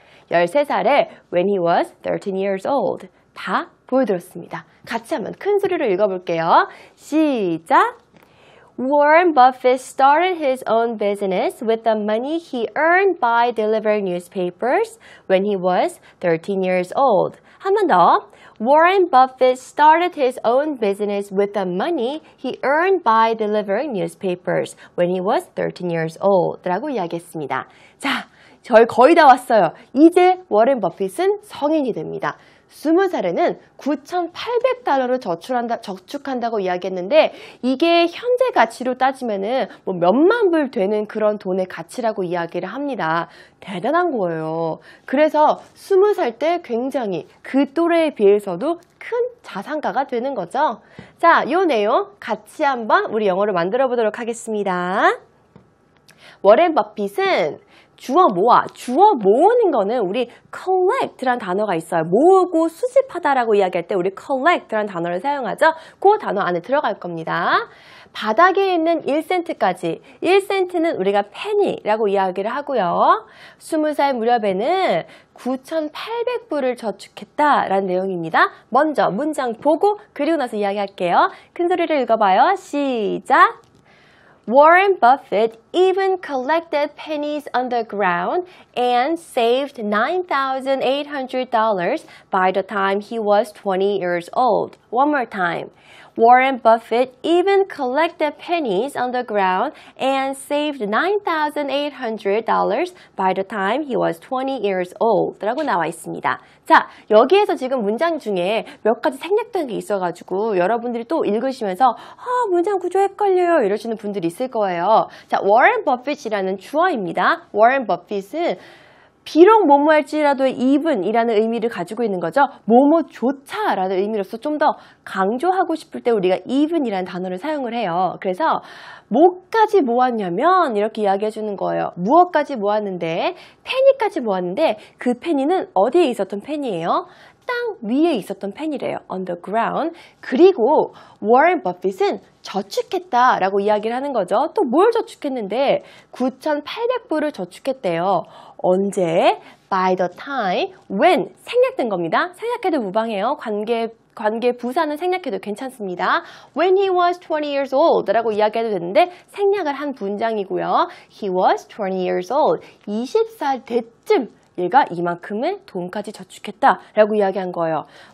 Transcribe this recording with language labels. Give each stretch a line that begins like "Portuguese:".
Korean: 13살에
English: when he was 13 years old.
Korean: 다 보여드렸습니다. 같이 한번 큰 소리로 읽어볼게요. 시작!
English: Warren Buffett started his own business with the money he earned by delivering newspapers when he was 13 years old.
Korean: 한 번 더.
English: Warren Buffett started his own business with the money he earned by delivering newspapers when he was 13 years old.
Korean: 라고 이야기했습니다. 자, 저희 거의 다 왔어요. 이제 워렌 버핏은 성인이 됩니다. 20살에는 9,800달러를 저축한다고 이야기했는데 이게 현재 가치로 따지면은 뭐 몇만 불 되는 그런 돈의 가치라고 이야기를 합니다. 대단한 거예요. 그래서 20살 때 굉장히 그 또래에 비해서도 큰 자산가가 되는 거죠. 자, 이 내용 같이 한번 우리 영어로 만들어 보도록 하겠습니다. 워렌 버핏은 주워 모으는 거는 우리 collect라는 단어가 있어요. 모으고 수집하다라고 이야기할 때 우리 collect라는 단어를 사용하죠. 그 단어 안에 들어갈 겁니다. 바닥에 있는 1센트까지 1센트는 우리가 penny라고 이야기를 하고요. 20살 무렵에는 9,800불을 저축했다라는 내용입니다. 먼저 문장 보고 그리고 나서 이야기할게요. 큰 소리를 읽어봐요. 시작!
English: Warren Buffett even collected pennies on the ground and saved $9,800 by the time he was 20 years old. One more time. Warren Buffett even collected pennies on the ground and saved $9,800 by the time he was 20 years old.
Korean: 라고 나와 있습니다. 자, 여기에서 지금 문장 중에 몇 가지 생략된 게 있어가지고 여러분들이 또 읽으시면서 문장 구조 헷갈려요 이러시는 분들이 있을 거예요. 자, 워렌 버핏이라는 주어입니다. 워렌 버핏은 비록 뭐뭐할지라도 even이라는 의미를 가지고 있는 거죠. 뭐뭐조차라는 의미로서 좀 더 강조하고 싶을 때 우리가 even이라는 단어를 사용을 해요. 그래서 뭐까지 모았냐면 이렇게 이야기해 주는 거예요. 무엇까지 모았는데 페니까지 모았는데 그 페니는 어디에 있었던 페니예요? 땅 위에 있었던 펜이래요.
English: On the ground.
Korean: 그리고 워렌 버핏은 저축했다라고 이야기를 하는 거죠. 또 뭘 저축했는데 9,800불을 저축했대요. 언제?
English: By the time, when
Korean: 생략된 겁니다. 생략해도 무방해요. 관계 부사는 생략해도 괜찮습니다.
English: When he was 20 years old
Korean: 라고 이야기해도 되는데 생략을 한 문장이고요.
English: He was 20 years old.
Korean: 20살 때쯤 얘가 이만큼의 돈까지 저축했다라고 이야기한 거예요.